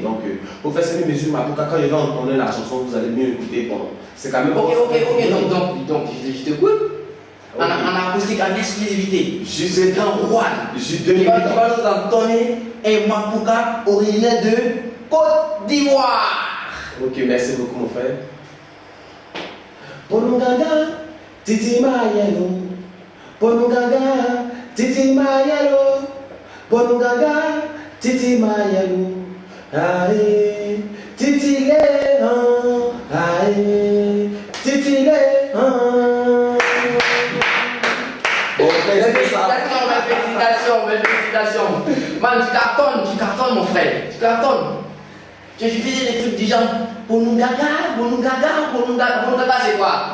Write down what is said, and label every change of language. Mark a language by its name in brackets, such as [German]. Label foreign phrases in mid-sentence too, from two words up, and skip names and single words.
[French] Donc, pour faire cette musique Mapuka, quand je vais entendre la chanson, vous allez mieux écouter. Bon, c'est quand même. Ok, donc je t'écoute. En acoustique, en exclusivité. Juste le grand Rouen. Qui va nous entonner un Mapuka originaire de Côte d'Ivoire. Ok, merci beaucoup mon frère. Bonunganga, titi mayelo. Bonunganga, titi mayelo. Bonunganga, titi mayelo. Aïe, titi le aïe, titi le Bon, félicitations. Man, tu cartonnes mon frère, tu cartonnes. Je faisais des trucs du genre Bonungaga, c'est quoi?